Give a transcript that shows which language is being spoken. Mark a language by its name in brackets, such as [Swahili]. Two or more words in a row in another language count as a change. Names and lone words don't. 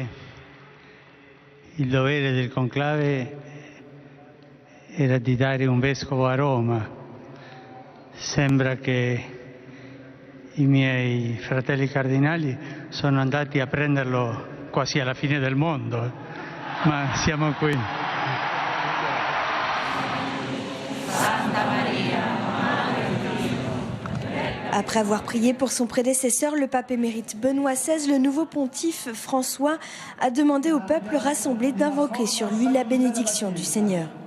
[Italian] il dovere del conclave era di dare un vescovo a Roma. Sembra che i miei fratelli cardinali sono andati a prenderlo quasi alla fine del mondo, ma siamo qui. [French] Après avoir prié pour son prédécesseur, le pape émérite Benoît XVI, le nouveau pontife François a demandé au peuple rassemblé d'invoquer sur lui la bénédiction du Seigneur.